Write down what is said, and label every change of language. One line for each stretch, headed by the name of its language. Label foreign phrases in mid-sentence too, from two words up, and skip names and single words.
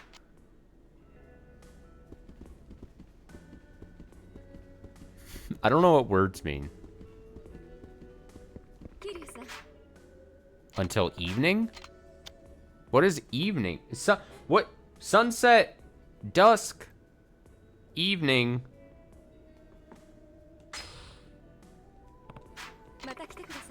English: I don't know what words mean. Kiryu-san. Until evening? What is evening? What? Sunset, dusk, evening.
Japanese: また来てください.